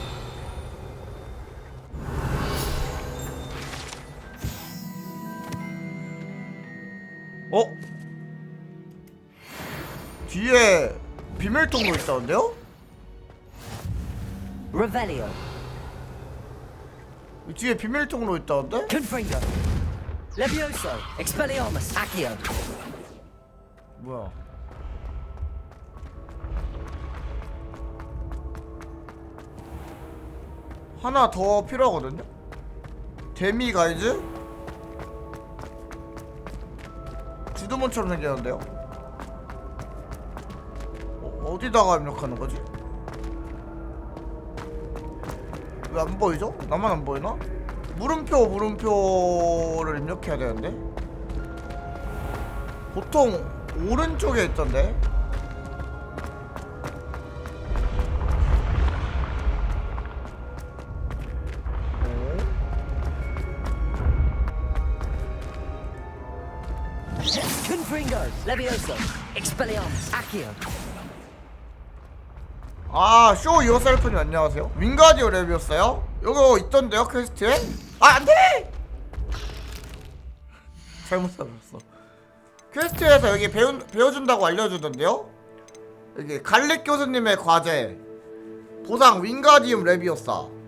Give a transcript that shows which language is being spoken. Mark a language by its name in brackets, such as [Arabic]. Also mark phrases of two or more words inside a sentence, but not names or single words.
[Korean] 뒤에 비밀통로 있다는데요? Revelio. 뒤에 비밀통로 있다는데? Confringo. Levioso. Expelliarmus. Accio. 뭐야? 하나 더 필요하거든요? 데미 가이즈? 주드몬처럼 생겼는데요? 어디다가 입력하는 거지? 왜 안 보이죠? 나만 안 보이나? 물음표를 입력해야 되는데? 보통 오른쪽에 있던데? Confringo. Levioso. Expelliarmus. Accio. 아, 쇼 유어셀프님 안녕하세요. 윙가디오 랩이었어요? 이거 있던데요, 퀘스트에? 아, 안돼! 잘못 써줬어. 퀘스트에서 여기 배워준다고 알려주던데요? 여기 갈릭 교수님의 과제 보상 윙가디움 랩이었어.